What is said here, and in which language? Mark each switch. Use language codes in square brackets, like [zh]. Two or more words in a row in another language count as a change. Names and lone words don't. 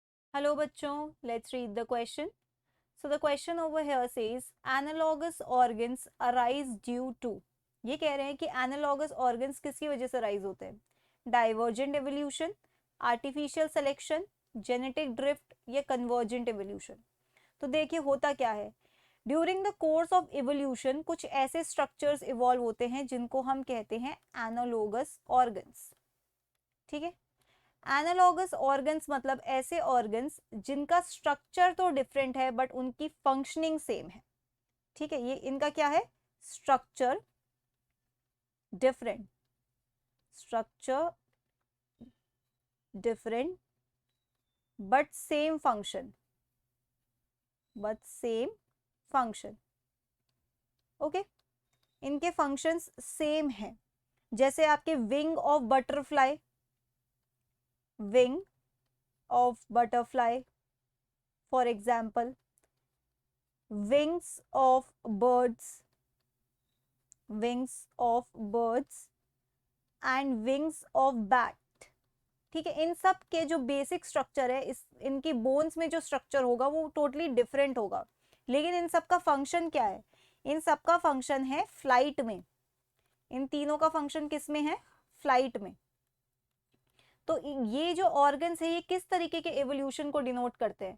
[en] Hello बच्चों, let's read the question. So the question over here says analogous organs arise due to. [hi] ये कह रहे हैं कि [en] analogous organs [hi] किसकी वजह से arise होते हैं? [en] Divergent evolution, artificial selection, genetic drift या convergent evolution. [hi] तो देखिए होता क्या है, [en] during the course of evolution [hi] कुछ ऐसे [en] structures evolve [hi] होते हैं जिनको हम कहते हैं [en] analogous organs. [hi] ठीक है, [en] analogous organs [hi] मतलब ऐसे ऑर्गन्स जिनका स्ट्रक्चर तो डिफरेंट है बट उनकी [en] functioning same [hi] है. ठीक है, ये इनका क्या है, [en] structure different, structure different but same function, okay. [hi] इनके [en] functions same [hi] हैं. जैसे आपके [en] wing of butterfly, for example, wings of birds and wings of bat. [hi] ठीक है, इन सब के जो [en] basic structure [hi] है, इनकी बोन्स में जो स्ट्रक्चर होगा वो [en] totally different [hi] होगा, लेकिन इन सब का फंक्शन क्या है, इन सब का फंक्शन है फ्लाइट में. इन तीनों का फंक्शन किस में है, फ्लाइट में. तो ये जो ऑर्गन्स है ये किस तरीके के एवोल्यूशन को डिनोट करते हैं.